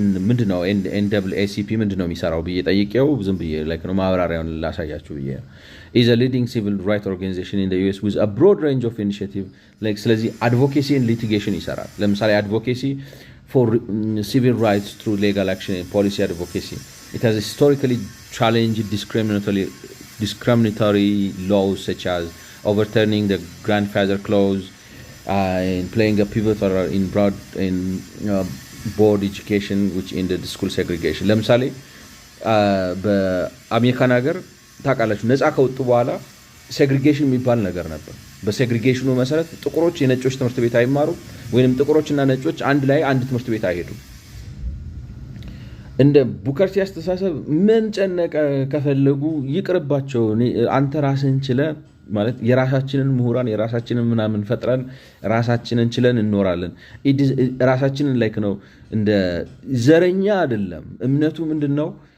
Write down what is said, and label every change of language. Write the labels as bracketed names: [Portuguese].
[Amharic] ምንድነው ኤንኤሲፒ ምንድነው የሚሰራው ብዬ ጠይቄው ዝም ብዬ ላይክ ነው ማብራሪያውን ላሳያችሁ ብዬ [English] is a leading civil rights organization in the US with a broad range of initiative like ስለዚህ advocacy and litigation [Amharic] ይሰራል። ለምሳሌ [English] advocacy for civil rights through legal action and policy advocacy. It has historically challenged discriminatory laws such as overturning the grandfather clause and playing a pivotal role in board education which ended school segregation. [Amharic] ለምሳሌ በአሜሪካን ሀገር ታውቃላችሁ ነፃ ከወጡ በኋላ ሴግሪጌሽን የሚባል ነገር ነበር። በሴግሪጌሽኑ መሰረት ጥቁሮች የነጮች ትምህርት ቤት አይማሩ ወይንም ጥቁሮችና ነጮች አንድ ላይ አንድ ትምህርት ቤት አይሄዱ። እንደ ቡከር ሲያስተሳሰብ ምን ጨነቀ ከፈለጉ ይቅርባቸው አንተ ራስህን ችለህ ማለት የራሳችንን ምሁራን የራሳችንን ምናምን ፈጥረን ራሳችንን ችለን እንኖራለን። ራሳችንን ላይክ ነው እንደ ዘረኛ አይደለም። እምነቱ ምንድነው?